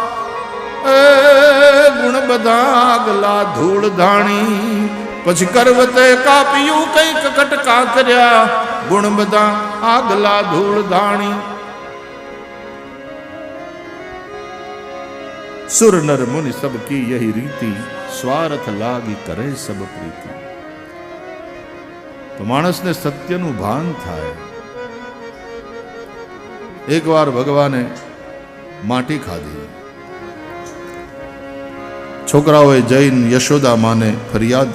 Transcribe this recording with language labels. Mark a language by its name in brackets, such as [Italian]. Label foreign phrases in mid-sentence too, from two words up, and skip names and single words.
[Gujarati] ગુણ બધા આગલા ધૂળ ધાણી. પછી કરવતે કાપ્યું, કંઈક કટકા કર્યા, ગુણ બધા આગલા ધૂળ ધાણી. [Awadhi] सुर नर मुनि सब की यही रीति, स्वार्थ लागी करे सब प्रीति. [Gujarati] તો માણસને સત્યનું ભાન થાય. એકવાર ભગવાને માટી ખાધી. છોકરાઓએ જઈને યશોદા માને ફરિયાદ